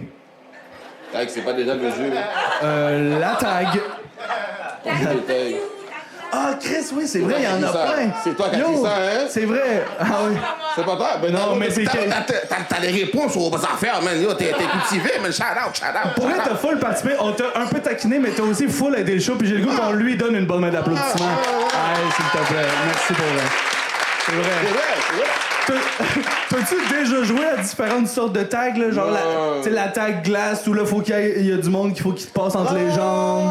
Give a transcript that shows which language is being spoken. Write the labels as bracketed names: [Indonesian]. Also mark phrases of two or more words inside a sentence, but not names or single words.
[French] Tag, c'est pas déjà le jeu. La tag. Ton jeu de tag. Ah, Chris, oui, c'est vrai, il y en a plein. C'est toi qui as Yo, dit ça, hein? C'est vrai. Ah oui. C'est pas toi? Ben Non, mais c'est T'as les réponses aux affaires, man. Yo, t'es cultivé, [English] man. Shout out. [French] Pour vrai, t'as full participé. On t'a un peu taquiné, mais t'as aussi full aidé le show. Puis j'ai le goût qu'on lui donne une bonne main d'applaudissement. Allez, s'il te plaît. Merci pour vrai. C'est vrai. T'as-tu déjà joué à différentes sortes de tags, là? Genre, la tag glace, où là, faut qu'il y a du monde qu'il faut qu'il te passe entre les jambes.